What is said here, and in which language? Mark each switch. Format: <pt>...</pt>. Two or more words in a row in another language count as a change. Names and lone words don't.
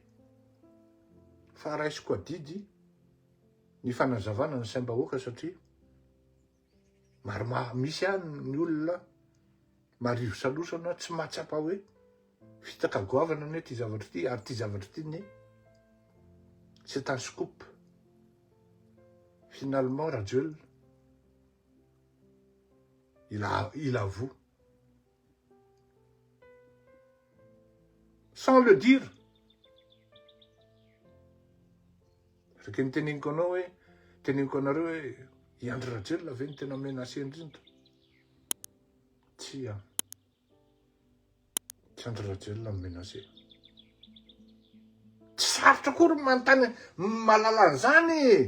<mg>Fa raisiko adidy ny fanazavana ny saim-bahoaka satria misy ihany ny olona marivo salosana tsy mahatsapa hoe fitaka goavana ne ty zavatra ty ary ty zavatra ty ne</mg> <fr>c'est un scoop. Finalement Rajul il avoue sans le dire. Parce que</fr> <mg>teneniko anareo hoe i Andry Rajoelina ve ny tena menacé indrindra? Tsy Andry Rajoelina menacé. Tsy sarotra akory manontany mahalala an'izany.</mg>